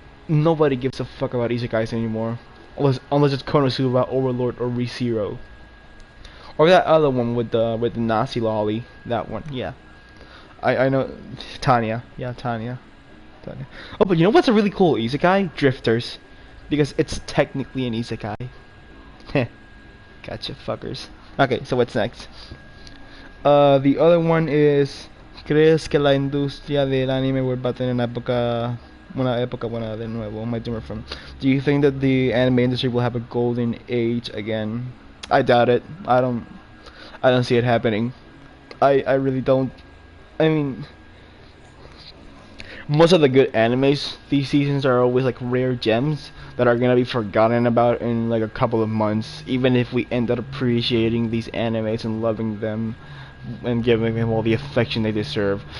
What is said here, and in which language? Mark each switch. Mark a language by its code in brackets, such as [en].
[en] Nobody gives a fuck about isekais anymore, unless it's Konosuba, Overlord, or ReZero, or that other one with the Nazi lolly. That one, yeah. I know Tanya. Yeah, Tanya. Oh, but you know what's a really cool isekai? Drifters, because it's technically an isekai. Heh, gotcha, fuckers. Okay, so what's next? The other one is, [es] ¿crees que la industria del anime vuelva a tener una época buena de nuevo? [en] My dimmer from. Do you think that the anime industry will have a golden age again? I doubt it. I don't see it happening. I really don't. I mean, most of the good animes these seasons are always like rare gems that are gonna be forgotten about in like a couple of months, even if we end up appreciating these animes and loving them and giving them all the affection they deserve.